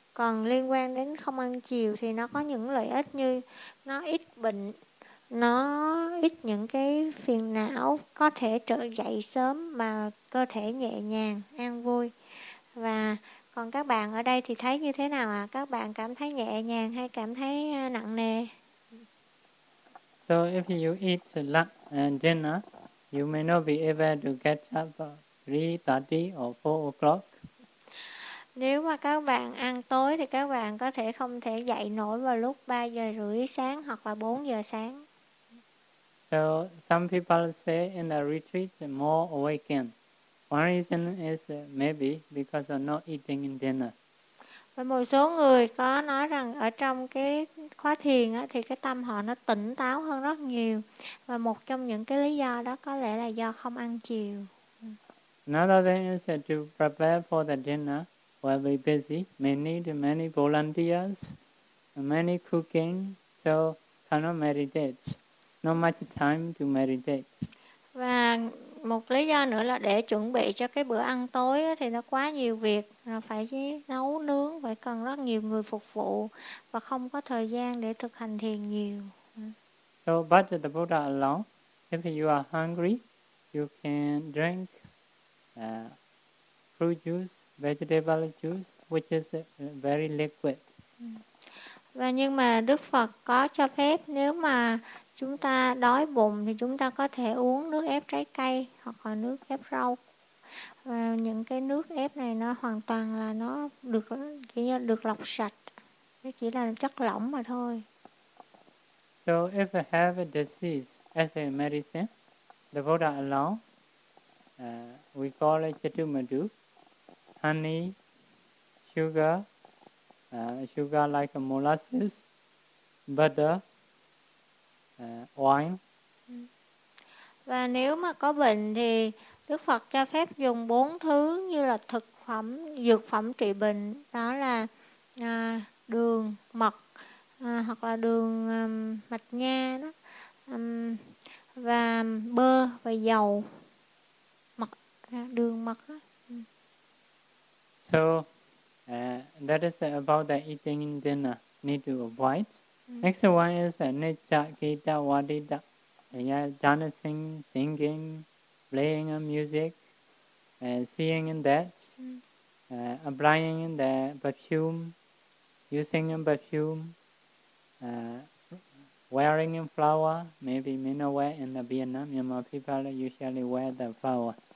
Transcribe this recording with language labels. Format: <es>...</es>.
<vi>Còn liên quan đến không ăn chiều thì nó có những lợi ích như nó ít bệnh, nó ít những cái phiền não, có thể trở dậy sớm mà cơ thể nhẹ nhàng, an vui. Và còn các bạn ở đây thì thấy như thế nào ạ? Các bạn cảm thấy nhẹ nhàng hay cảm thấy nặng nề?</vi> <en>So if you eat lunch and dinner, you may not be able to get up at 3:30 or 4 o'clock.</en> <vi>Nếu mà các bạn ăn tối thì các bạn có thể không thể dậy nổi vào lúc 3 giờ rưỡi sáng hoặc là 4 giờ sáng.</vi> <en>So some people say in the retreat more awakened. One reason is maybe because of not eating in dinner.</en> <vi>Và một số người có nói rằng ở trong cái khóa thiền á, thì cái tâm họ nó tỉnh táo hơn rất nhiều. Và một trong những cái lý do đó có lẽ là do không ăn chiều.</vi> <en>Another thing is to prepare for the dinner. Will be busy, may need many volunteers, many cooking, so cannot meditate, not much time to meditate.</en> <vi>Và một lý do nữa là để chuẩn bị cho cái bữa ăn tối thì nó quá nhiều việc, phải nấu nướng, phải cần rất nhiều người phục vụ và không có thời gian để thực hành thiền nhiều.</vi> <en>So, but the Buddha alone, if you are hungry, you can drink fruit juice vegetable juice, which is very liquid.</en> <vi>Và nhưng mà Đức Phật có cho phép nếu mà chúng ta đói bụng thì chúng ta có thể uống nước ép trái cây hoặc là nước ép rau. Và những cái nước ép này nó hoàn toàn là nó được chỉ như được lọc sạch. Nó chỉ là chất lỏng mà thôi.</vi> <en>So if I have a disease as a medicine, the Buddha alone, we call it chatumadu, honey, sugar, sugar like a molasses, butter, wine.</en> <vi>Và nếu mà có bệnh thì Đức Phật cho phép dùng bốn thứ như là thực phẩm, dược phẩm trị bệnh, đó là đường, mật, hoặc là đường mạch nha đó, và bơ và dầu, mật, đường mật.</vi> <en>So that is about the eating dinner need to avoid. Next one is nicca kita vadita. Yeah, dancing, singing, playing music, seeing that, applying the perfume, using perfume, wearing a flower, maybe minaway in the Vietnam, Myanmar people usually wear the flower.</en>